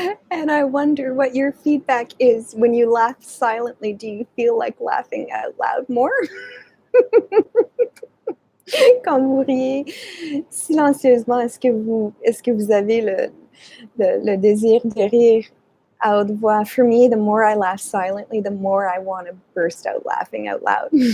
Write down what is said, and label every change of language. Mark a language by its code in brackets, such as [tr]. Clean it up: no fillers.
[en] And I wonder what your feedback is when you laugh silently. Do you feel like laughing out loud more? [fr] Quand vous riez silencieusement, est-ce que vous avez le désir de rire à haute voix? [en] For me, the more I laugh silently, the more I want to burst out laughing out loud.